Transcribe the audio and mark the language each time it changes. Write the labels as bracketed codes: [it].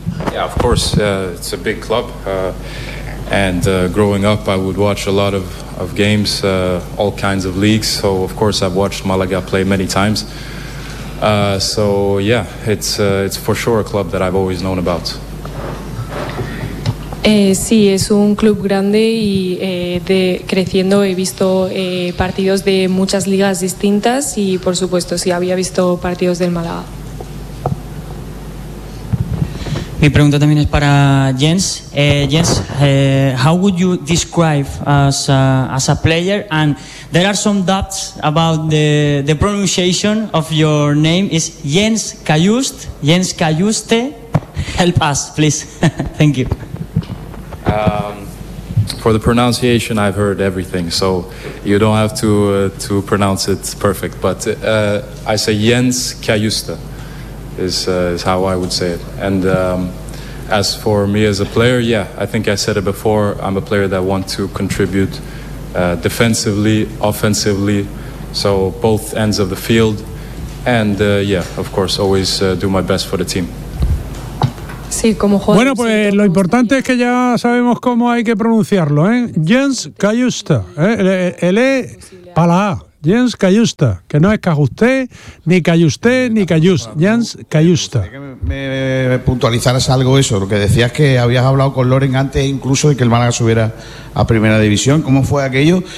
[en] Yeah, of course, it's a big club, and growing up I would watch a lot of games, all kinds of leagues, so of course I've watched Malaga play many times, it's for sure a club that I've always known about. [es] Sí, es un club grande y creciendo he visto partidos de muchas ligas distintas y por supuesto sí había visto partidos del Málaga. Mi pregunta también es para Jens. [en] Jens, how would you describe as a player? And there are some doubts about the pronunciation of your name. Is Jens Cayust? Jens Cayuste? Help us, please. Thank you. For the pronunciation, I've heard everything, so you don't have to pronounce it perfect. But I say Jens Cayuste is how I would say it. And as for me as a player, yeah, I think I said it before, I'm a player that wants to contribute defensively, offensively, so both ends of the field, and of course, always do my best for the team. [es] Sí, como jugador. Bueno, pues lo importante es que ya sabemos cómo hay que pronunciarlo, ¿eh? Jens Cayuste, el E para la A. Jens Cayuste, que no es Cayuste, ni Cayuste, ni Cayuste. Jens Cayuste. Me puntualizaras algo eso, lo que decías que habías hablado con Loren antes, incluso de que el Málaga subiera a primera división. ¿Cómo fue aquello?